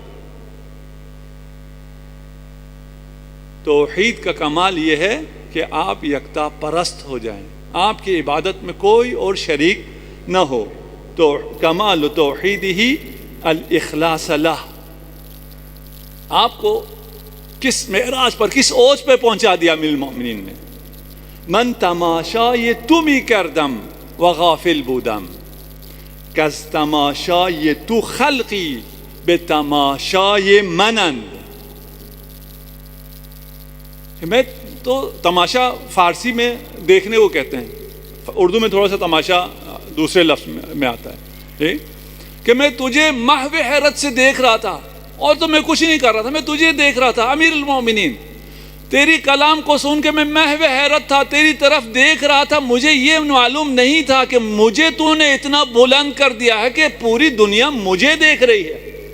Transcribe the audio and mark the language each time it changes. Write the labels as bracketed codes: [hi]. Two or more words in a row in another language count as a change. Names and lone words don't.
[ur] توحید کا کمال یہ ہے کہ آپ یکتا پرست ہو جائیں، آپ کی عبادت میں کوئی اور شریک نہ ہو۔ [ar] تو کمال توحید ہی الاخلاص لہ۔ [ur] آپ کو کس معراج پر، کس اوج پہ پہنچا دیا امیر المومنین نے؟ [fa] من تماشای تو می کردم و غافل بودم، کز تماشای تو خلقی به تماشای منند۔ [ur] میں تو تماشا فارسی میں دیکھنے کو کہتے ہیں، اردو میں تھوڑا سا تماشا دوسرے لفظ میں آتا ہے، کہ میں تجھے محو حیرت سے دیکھ رہا تھا، اور تو میں کچھ نہیں کر رہا تھا، میں تجھے دیکھ رہا تھا امیر المومنین، تیری کلام کو سن کے میں محو حیرت تھا، تیری طرف دیکھ رہا تھا، مجھے یہ معلوم نہیں تھا کہ مجھے تو نے اتنا بلند کر دیا ہے کہ پوری دنیا مجھے دیکھ رہی ہے۔